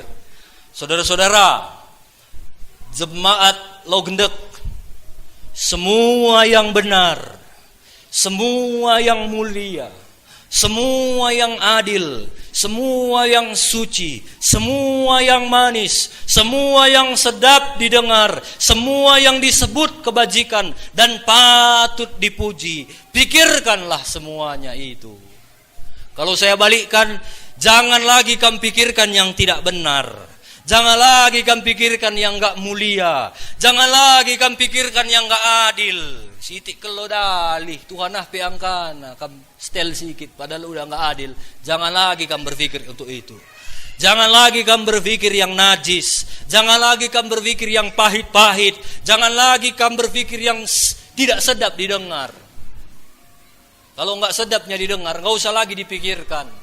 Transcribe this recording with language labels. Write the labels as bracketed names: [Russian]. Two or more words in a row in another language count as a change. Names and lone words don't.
[Indonesian] Saudara-saudara, jemaat Logendek, semua yang benar, semua yang mulia, semua yang adil, semua yang suci, semua yang manis, semua yang sedap didengar, semua yang disebut kebajikan dan patut dipuji, pikirkanlah semuanya itu. Kalau saya balikkan, jangan lagi kamu pikirkan yang tidak benar. Jangan lagi kamu pikirkan yang gak mulia. Jangan lagi kamu pikirkan yang gak adil. [Batak Karo] Sitik kelo dalih, Tuhan peangkana, [Indonesian] kamu setel sikit, padahal udah gak adil. Jangan lagi kamu berpikir untuk itu. Jangan lagi kamu berpikir yang najis. Jangan lagi kamu berpikir yang pahit-pahit. Jangan lagi kamu berpikir yang tidak sedap didengar. Kalau nggak sedapnya didengar, nggak usah lagi dipikirkan.